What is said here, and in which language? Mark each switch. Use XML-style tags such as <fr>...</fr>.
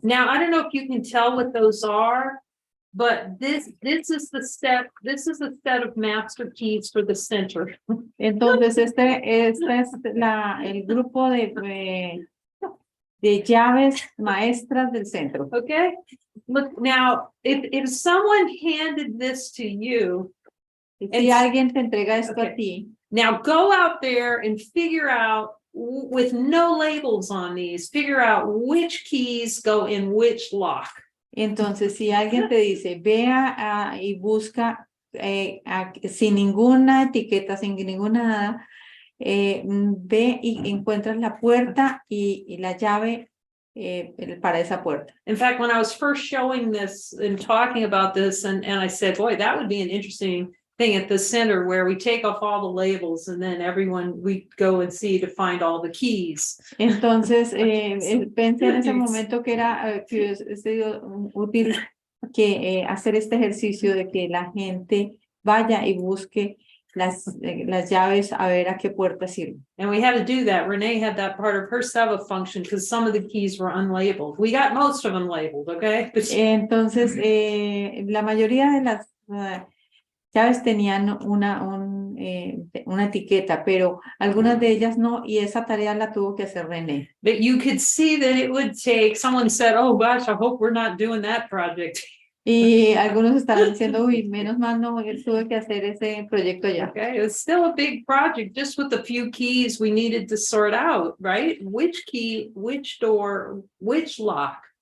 <en>Now, I don't know if you can tell what those are, but this is the set of master keys for the center.</en> <es>Entonces, este es el grupo de llaves maestras del centro.</es> <en>Okay. Look, now, if someone handed this to you,</en> <es>si alguien te entrega esto a ti,</es> <en>now go out there and figure out, with no labels on these, figure out which keys go in which lock.</en> <es>Entonces, si alguien te dice, vea y busca sin ninguna etiqueta, sin ninguna nada, ve y encuentras la puerta y la llave para esa puerta.</es> <en>In fact, when I was first showing this and talking about this, and I said, boy, that would be an interesting thing at the center where we take off all the labels and then everyone we go and see to find all the keys.</en> <es>Entonces, pensé en ese momento que era útil que hacer este ejercicio de que la gente vaya y busque las llaves a ver a qué puerta sirven.</es> <en>And we had to do that. Renee had that part of her Seva function because some of the keys were unlabeled. We got most of them labeled, okay?</en> <es>Entonces, la mayoría de las llaves tenían una etiqueta, pero algunas de ellas no, y esa tarea la tuvo que hacer René.</es> <en>But you could see that it would take, someone said, oh gosh, I hope we're not doing that project.</en> <es>Y algunos estarán diciendo, uy, menos mal no tuve que hacer ese proyecto ya.</es> <en>Okay, it's still a big project, just with a few keys we needed to sort out, right? Which key, which door, which lock.</en>